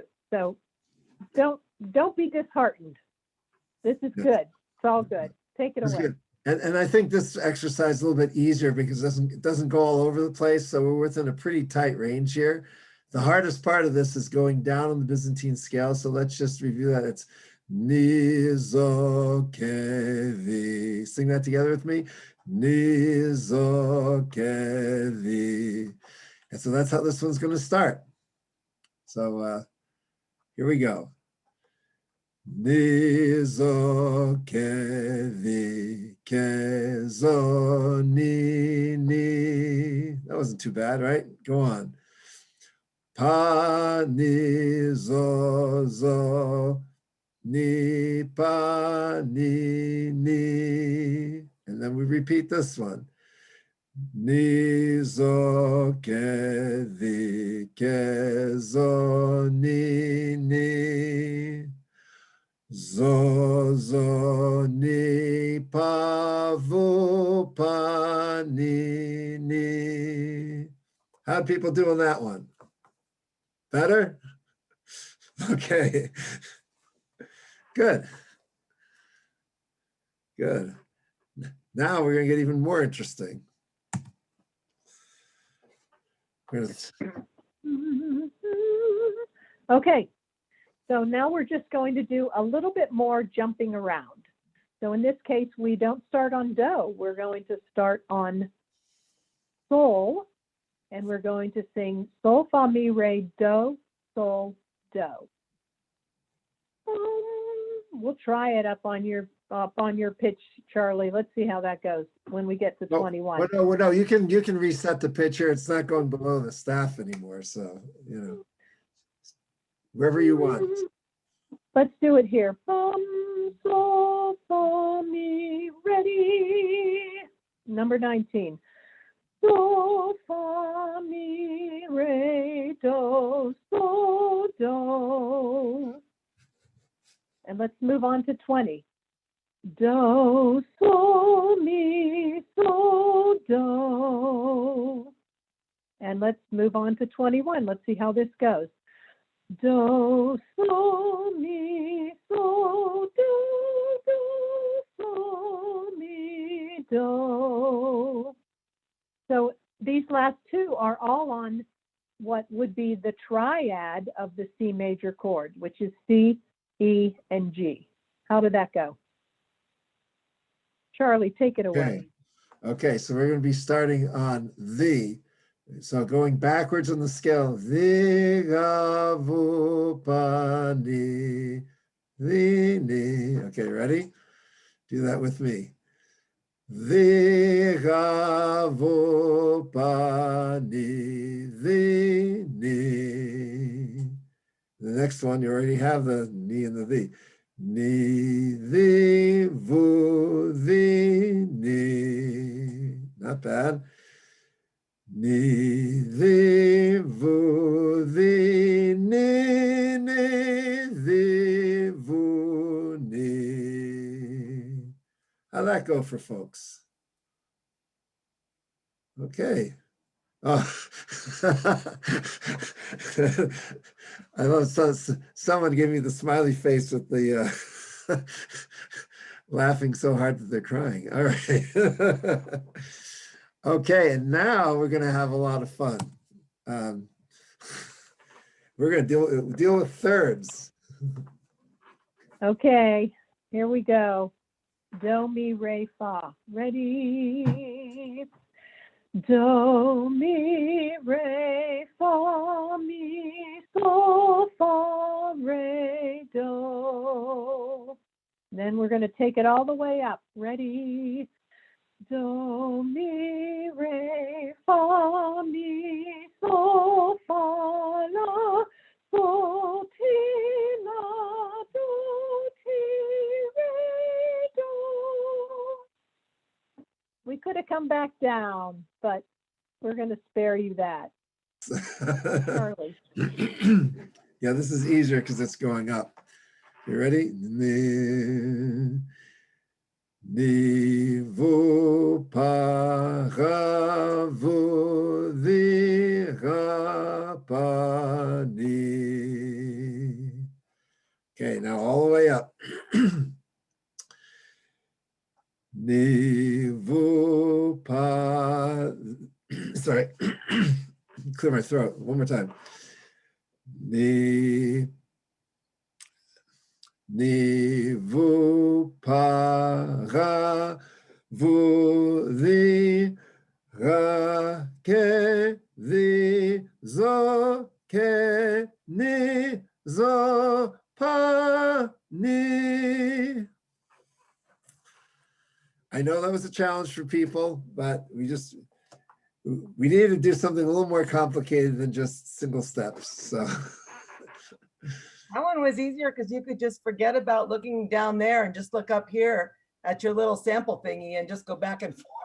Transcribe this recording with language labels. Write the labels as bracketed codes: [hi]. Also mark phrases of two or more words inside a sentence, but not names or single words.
[en] So don't be disheartened. This is good. It's all good. Take it away. Good. And I think this exercise is a little bit easier because it doesn't go all over the place. So we're within a pretty tight range here. The hardest part of this is going down on the Byzantine scale. So let's just review that. It's ni, zo, ke, vi. Sing that together with me. Ni, zo, ke, vi. And so that's how this one's going to start. So here we go. Ni, zo, ke, vi, ke, zo, ni, ni. That wasn't too bad, right? Go on. Pa, ni, zo, zo, ni, pa, ni, ni. And then we repeat this one. Ni zo ke vi ke zo ni ni. Zo zo ni pa vu pa ni ni. How people do on that one? Better? Okay. Good. Good. Now we're going to get even more interesting. Okay, so now we're just going to do a little bit more jumping around. So in this case, we don't start on do. We're going to start on sol, and we're going to sing sol, fa, mi, re, do, sol, do. We'll try it up on your pitch, Charlie. Let's see how that goes when we get to 21. No, you can reset the pitch here. It's not going below the staff anymore. So, you know, wherever you want. Let's do it here. Sol, fa, mi, ready. Number 19. Sol, fa, mi, re, do, sol, do. And let's move on to 20. Do, sol, mi, sol, do. And let's move on to 21. Let's see how this goes. Do, sol, mi, sol, do, sol, mi, do. So these last two are all on what would be the triad of the C major chord, which is C, E, and G. How did that go? Charlie, take it away. Okay, so we're going to be starting on the. So going backwards on the scale. The, ga, vu, pa, ni, the, ni. Okay, ready? Do that with me. The, ga, vu, pa, ni, the, ni. The next one, you already have the ni and the. Ni, the, vu, the, ni. Not bad. Ni, the, vu, the, ni, ni, the, vu, ni. How'd that go for folks? Okay. Oh, I love someone gave me the smiley face with the laughing so hard that they're crying. All right. Okay, and now we're going to have a lot of fun. We're going to deal with thirds. Okay, here we go. Do, mi, re, fa. Ready? Do, mi, re, fa, mi, sol, fa, re, do. Then we're going to take it all the way up. Ready? Do, mi, re, fa, mi, sol, fa, la, sol, ti, la, do, ti, re, do. We could have come back down, but we're going to spare you that. Charlie. Yeah, this is easier because it's going up. You ready? Ni, vu, pa, ra, vu, the, ra, pa, ni. Okay, now all the way up. Ni, vu, pa, sorry, clear my throat, one more time. Ni, vu, pa, ra, vu, the, ra, ke, the, zo, ke, ni, zo, pa, ni. I know that was a challenge for people, but we needed to do something a little more complicated than just single steps. So That one was easier because you could just forget about looking down there and just look up here at your little sample thingy and just go back and forth.